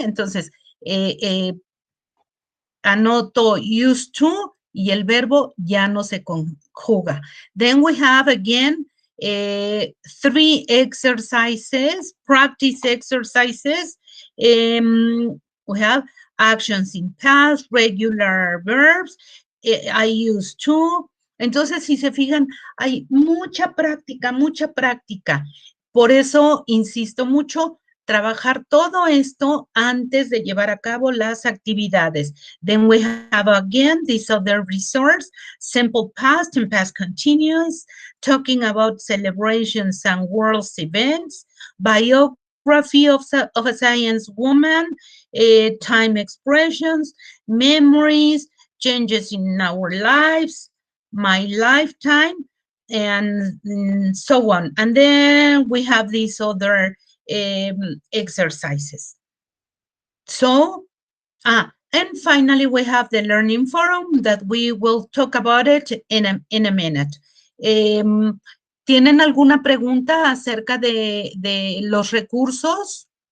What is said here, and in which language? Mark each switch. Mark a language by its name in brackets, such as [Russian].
[Spanish] Entonces, anoto used to y el verbo ya no se conjuga. [English] Then we have again 3 exercises, practice exercises. We have actions in past, regular verbs, I used to. [Spanish] Entonces, si se fijan, hay mucha práctica, mucha práctica. Por eso insisto mucho, trabajar todo esto antes de llevar a cabo las actividades. [English] Then we have again this other resource, simple past and past continuous, talking about celebrations and world events, biography of a science woman, time expressions, memories, changes in our lives, my lifetime, and so on. And then we have these other exercises. So, and finally, we have the learning forum that we will talk about it in a minute. [Spanish] ¿Tienen alguna pregunta acerca de los recursos?